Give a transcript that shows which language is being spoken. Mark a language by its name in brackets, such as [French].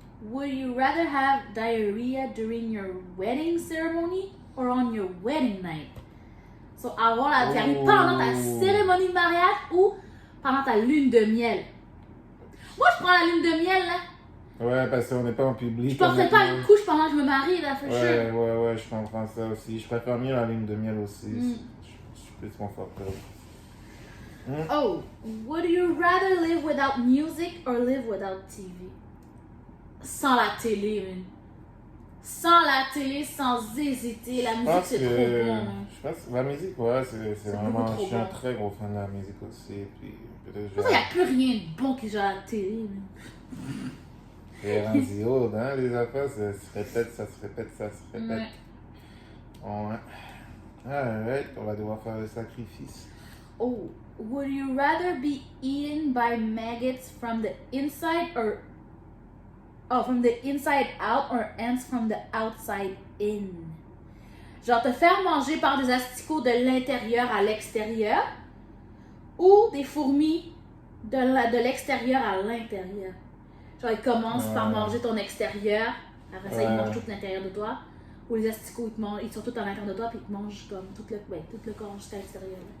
[English] Would you rather have diarrhea during your wedding ceremony or on your wedding night? [French] So, avoir la diarrhée pendant ta cérémonie de mariage ou pendant ta lune de miel? Moi, je prends la lune de miel, là. Ouais, parce qu'on n'est pas en public. Je porterai pas une couche pendant que je me marie, là, [English] for sure. [French] Ouais, je comprends ça aussi. Je préfère mieux la lune de miel aussi. Mm. Je suis plus confortable. [English] Oh, would you rather live without music or live without TV? [French] Sans la télé, man. Sans la télé, sans hésiter. La musique, c'est trop bon. Hein. Je pense que la musique, ouais, c'est vraiment. beaucoup trop Je suis un bon. très gros fan de la musique aussi. Puis peut-être Pour ça, il n'y a plus rien de bon qui joue à la télé. Man. C'est rendu old, hein, les affaires, ça se répète, ça se répète. Ouais. Ouais. Alright, on va devoir faire le sacrifice. [English] Oh, would you rather be eaten by maggots from the inside or from the inside out or ants from the outside in? [French] Genre te faire manger par des asticots de l'intérieur à l'extérieur ou des fourmis de l'extérieur à l'intérieur. Genre ils commencent par manger ton extérieur, après ça ils mangent tout l'intérieur de toi. Ou les asticots ils sont tous à l'intérieur de toi puis ils te mangent comme tout le corps jusqu'à l'extérieur.